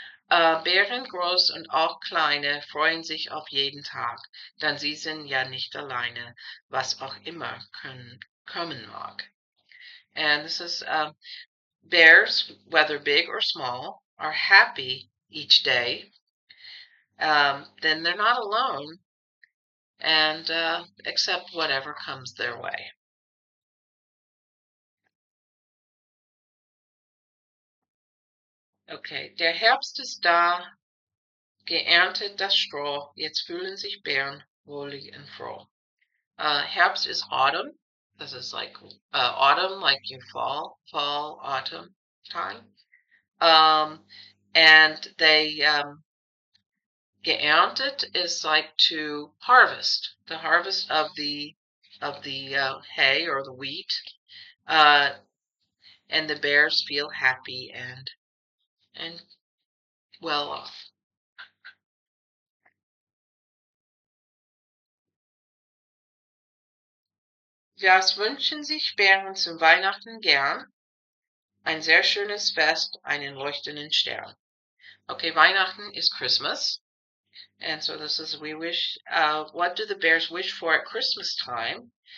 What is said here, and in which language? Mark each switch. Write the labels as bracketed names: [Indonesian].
[German] Bären, groß und auch kleine, freuen sich auf jeden Tag, denn sie sind ja nicht alleine, was auch immer kommen mag. [English] And this is, bears, whether big or small, are happy each day. Then they're not alone, and accept whatever comes their way. [German] Okay, der Herbst ist da, geerntet das Stroh, jetzt fühlen sich Bären wohlig und froh. [English] Herbst is autumn. This is like autumn, like your autumn time. And they geerntet is like to harvest, the harvest of the hay or the wheat, and the bears feel happy and well off. [German] Was wünschen sich Bären zum Weihnachten gern? Ein sehr schönes Fest, einen leuchtenden Stern. [English] Okay, Weihnachten is Christmas. And so this is, we wish, what do the bears wish for at Christmas time?